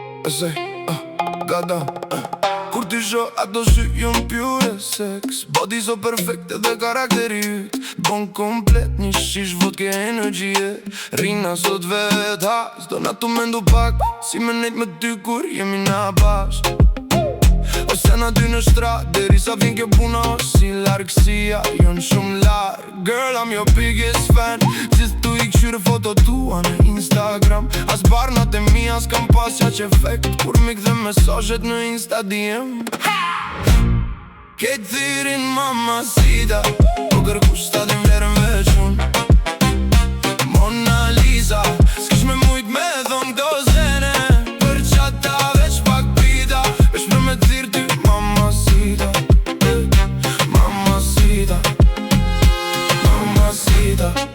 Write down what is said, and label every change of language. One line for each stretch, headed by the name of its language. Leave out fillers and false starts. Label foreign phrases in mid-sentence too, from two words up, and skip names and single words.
Albanian: Say, gata Kur t'i shoh ato sy jon pure seks
English: Body so
Albanian: perfekte dhe karakteri yt Bon komplet një shish vodke energjie Rina sot vet ha S'do na tu mendu pak Si me nejt me ty kur jemi na bashk Ose na dy në shtrat Deri sa vjen kjo puna Si largësia jon shumë larg
English: Girl, I'm your biggest fan
Albanian: Gjithu i këshyre foto tua në Instagram As barnat e mia s'kam pas qaq efekt Kur mi kthe mesazhet në Insta DM Kejt thirin mamacita Po kërkush ta din vlerën veç unë Mona Lisa S'kish me mujt me dhon këto zene Për qata veç pak pita Veç për me thirë ty mamacita Mamacita Mamacita